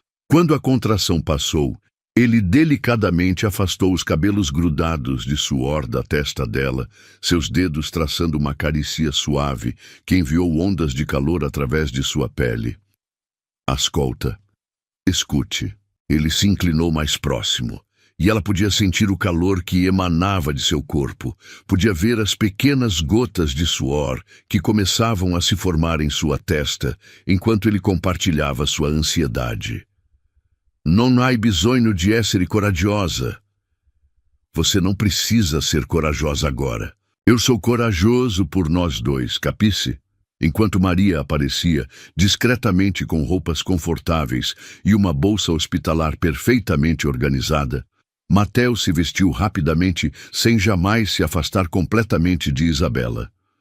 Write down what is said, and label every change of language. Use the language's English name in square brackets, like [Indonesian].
[Portuguese] Quando a contração passou, ele delicadamente afastou os cabelos grudados de suor da testa dela, seus dedos traçando uma carícia suave que enviou ondas de calor através de sua pele. Ascolta. Escute. Ele se inclinou mais próximo, e ela podia sentir o calor que emanava de seu corpo, podia ver as pequenas gotas de suor que começavam a se formar em sua testa, enquanto ele compartilhava sua ansiedade. [Italian] Non hai bisogno di essere coraggiosa. [Portuguese] Você não precisa ser corajosa agora. Eu sou corajoso por nós dois, capice? Enquanto Maria aparecia, discretamente com roupas confortáveis e uma bolsa hospitalar perfeitamente organizada, Mateo se vestiu rapidamente sem jamais se afastar completamente de Isabela.